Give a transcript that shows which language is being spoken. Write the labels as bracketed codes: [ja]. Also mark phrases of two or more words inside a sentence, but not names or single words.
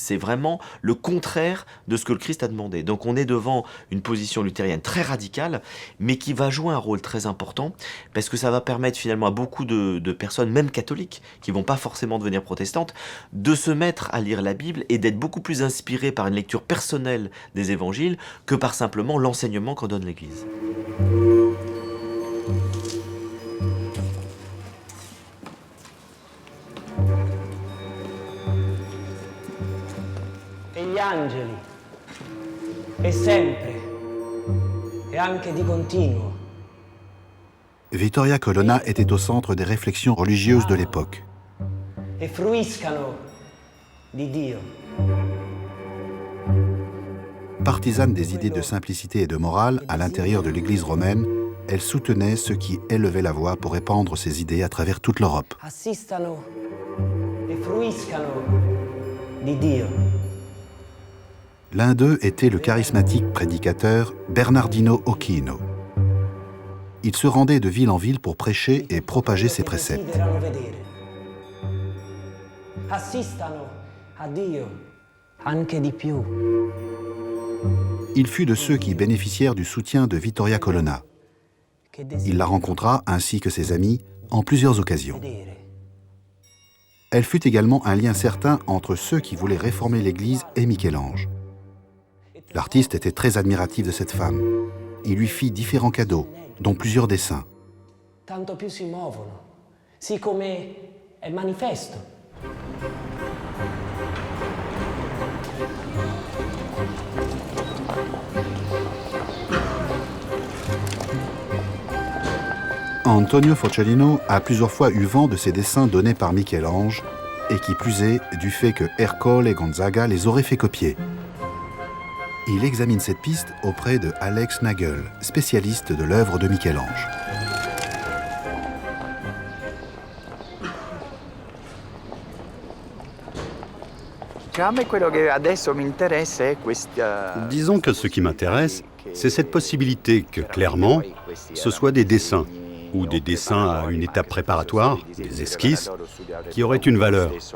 [fr] C'est vraiment le contraire de ce que le Christ a demandé. Donc on est devant une position luthérienne très radicale, mais qui va jouer un rôle très important, parce que ça va permettre finalement à beaucoup de personnes, même catholiques, qui vont pas forcément devenir protestantes, de se mettre à lire la Bible et d'être beaucoup plus inspirés par une lecture personnelle des évangiles que par simplement l'enseignement qu'en donne l'Église. [it] Gli angeli, e sempre, e anche di continuo. [fr] Vittoria Colonna était au centre des réflexions religieuses de l'époque. [it] E fruiscano di Dio. [fr] Partisane des idées de simplicité et de morale à l'intérieur de l'Église romaine, elle soutenait ceux qui élevaient la voix pour répandre ces idées à travers toute l'Europe. [it] Assistano e fruiscano di Dio. [fr] L'un d'eux était le charismatique prédicateur Bernardino Ochino. Il se rendait de ville en ville pour prêcher et propager ses préceptes. Il fut de ceux qui bénéficièrent du soutien de Vittoria Colonna. Il la rencontra, ainsi que ses amis, en plusieurs occasions. Elle fut également un lien certain entre ceux qui voulaient réformer l'Église et Michel-Ange. L'artiste était très admiratif de cette femme. Il lui fit différents cadeaux, dont plusieurs dessins. [it] Tanto più si muovono, siccome è manifesto. [fr] Antonio Forcellino a plusieurs fois eu vent de ces dessins donnés par Michel-Ange, et qui plus est du fait que Ercole et Gonzaga les auraient fait copier. Il examine cette piste auprès de Alex Nagel, spécialiste de l'œuvre de Michel-Ange. Disons que ce qui m'intéresse, c'est cette possibilité que, clairement, ce soit des dessins, ou des dessins à une étape préparatoire, des esquisses, qui auraient une valeur.